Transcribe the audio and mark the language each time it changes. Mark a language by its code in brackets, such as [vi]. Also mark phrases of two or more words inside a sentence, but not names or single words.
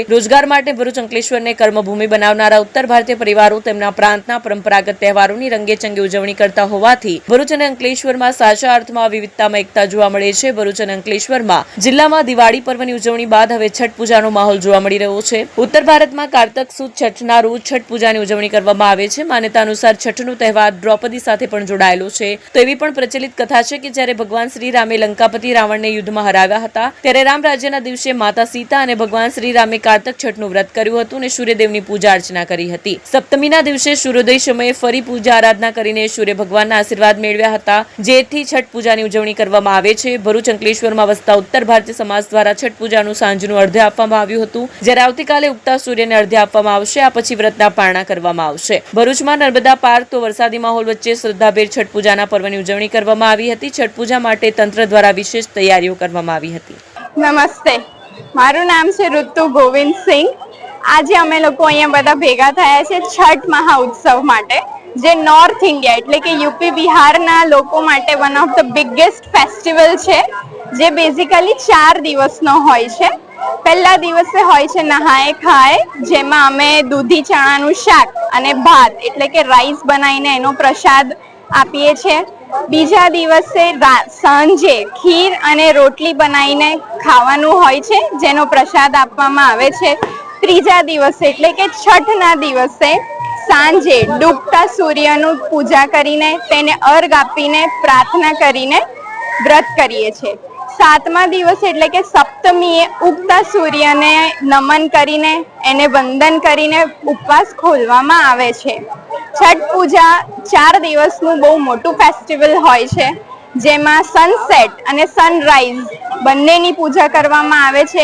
[gu] રોજગાર માટે ભરૂચ અંકલેશ્વરને કર્મભૂમિ બનાવનારા ઉત્તર ભારતીય પરિવારો તેમના પ્રાંતના પરંપરાગત તહેવારોની રંગેચંગે ઉજવણી કરતા હોવાથી ભરૂચ અને અંકલેશ્વરમાં સાચા અર્થમાં વિવિધતામાં એકતા જોવા મળે છે। ભરૂચ અને અંકલેશ્વરમાં જિલ્લામાં દિવાળી પર્વની ઉજવણી બાદ હવે છઠ પૂજાનો માહોલ જોવા મળી રહ્યો છે। ઉત્તર ભારત મેં કાર્તક સુદ છઠના રોજ છઠ પૂજા કી ઉજવણી કરવામાં આવે છે। માન્યતા અનુસાર છઠનો તહેવાર દ્રૌપદી સાથે પણ જોડાયેલો છે। તો એવી પણ પ્રચલિત કથા છે કે જ્યારે ભગવાન શ્રી રામે લંકાપતિ રાવણ ને યુદ્ધ મેં હરાવ્યા હતા ત્યારે રામ રાજ્યના દિવસે માતા સીતા અને ભગવાન શ્રી રામે કાર્તક છઠનું વ્રત કર્યું હતું અને સૂર્યદેવની પૂજા અર્ચના કરી હતી। સપ્તમીના દિવસે સૂર્યોદય સમયે ફરી પૂજા આરાધના કરીને સૂર્ય ભગવાનના આશીર્વાદ મેળવ્યા હતા, જેથી છઠ પૂજાની ઉજવણી કરવામાં આવે છે। ભરૂચ અંકલેશ્વરમાં વસતા ઉત્તર ભારતીય સમાજ દ્વારા છઠ પૂજાનું સાંજનું અર્ધ્ય આપવામાં આવ્યું હતું, જ્યારે આવતીકાલે ઉગતા સૂર્યને અર્ધ્ય આપવામાં આવશે। આ પછી વ્રતના પારણા કરવામાં આવશે। ભરૂચમાં નર્મદા પાર તો વરસાદી માહોલ વચ્ચે શ્રદ્ધાભેર છઠ પૂજાના પર્વની ઉજવણી કરવામાં આવી હતી। છઠ પૂજા માટે તંત્ર દ્વારા વિશેષ તૈયારીઓ કરવામાં આવી હતી। નમસ્તે, મારું નામ છે ઋતુ ગોવિંદ સિંહ। આજ અમે લોકો અહીંયા બધા ભેગા થયા છે છઠ મહાઉત્સવ માટે, જે [en] North India [gu] એટલે કે યૂપી બિહારના લોકો માટે [en] one of the biggest festival [gu] છે, જે બેસિકલી 4 દિવસનો હોય છે। પહેલા દિવસે હોય છે નહાએ ખાએ, જેમાં અમે દૂધી ચણાનું શાક અને ભાત એટલે કે રાઇસ બનાવીને એનો પ્રસાદ આપીએ છે। બીજા દિવસે સાંજે ખીર અને રોટલી બનાવીને ખાવાનું હોય છે, જેનો પ્રસાદ આપવામાં આવે છે। ત્રીજા દિવસે એટલે કે છઠના દિવસે સાંજે ડૂબતા સૂર્યનું પૂજા કરીને તેને અર્ઘ આપીને પ્રાર્થના કરીને વ્રત કરીએ છે। 7મા દિવસ એટલે કે સપ્તમીએ ઉગતા સૂર્યને નમન કરીને એને વંદન કરીને ઉપવાસ ખોલવામાં આવે છે। છઠ પૂજા 4 દિવસનું બહુ મોટું ફેસ્ટિવલ હોય છે, જેમાં સનસેટ અને સનરાઇઝ બંનેની પૂજા કરવામાં આવે છે।